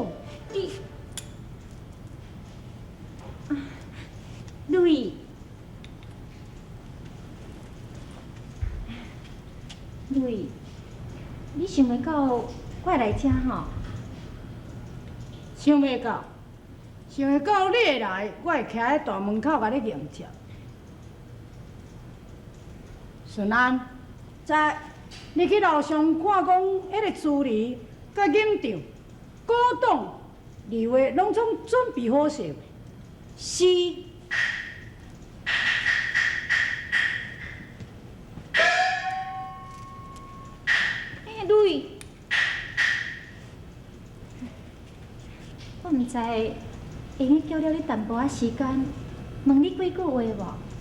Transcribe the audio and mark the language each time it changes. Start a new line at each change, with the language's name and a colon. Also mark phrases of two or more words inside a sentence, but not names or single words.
Min Nan Chinese: 你，路易，路易，你想袂到我会来遮吼？想袂到，想会到你会来，我会徛喺大门口甲你迎接。顺安，在你去楼上看讲，迄个朱莉、甲警长、古董、二位拢总准备好势未？是。路易，我毋知会用叫了你淡薄仔时间，问你几句话无？